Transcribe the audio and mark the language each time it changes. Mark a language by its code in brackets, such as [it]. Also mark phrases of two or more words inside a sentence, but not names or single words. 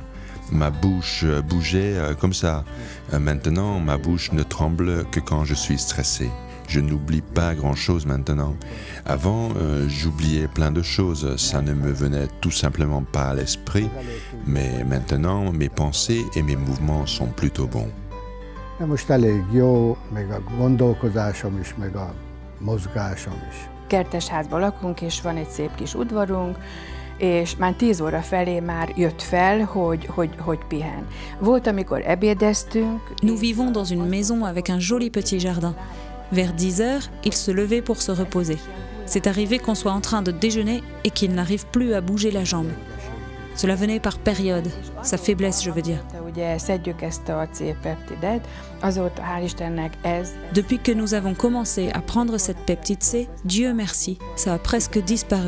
[fr] Ma bouche bougeait comme ça. Maintenant, ma bouche ne tremble que quand je suis stressé. Je n'oublie pas grand-chose maintenant. Avant, j'oubliais plein de choses. Ça ne me venait tout simplement pas à l'esprit. Mais maintenant, mes pensées et mes mouvements sont plutôt bons. [hu] Most elég jó, meg a gondolkozásom is, meg a mozgásom is. Kertesházban lakunk, és van egy szép kis udvarunk, és már 10 óra felé már jött fel, hogy pihen. Volt, amikor ebédeztünk. [fr] Nous vivons dans une maison avec un joli petit jardin. Vers 10 heures, il se levait pour se reposer. C'est arrivé qu'on soit en train de déjeuner et qu'il n'arrive plus à bouger la jambe. Cela venait par période, sa faiblesse, je veux dire. Depuis que nous avons commencé à prendre cette peptide C, Dieu merci, ça a presque disparu.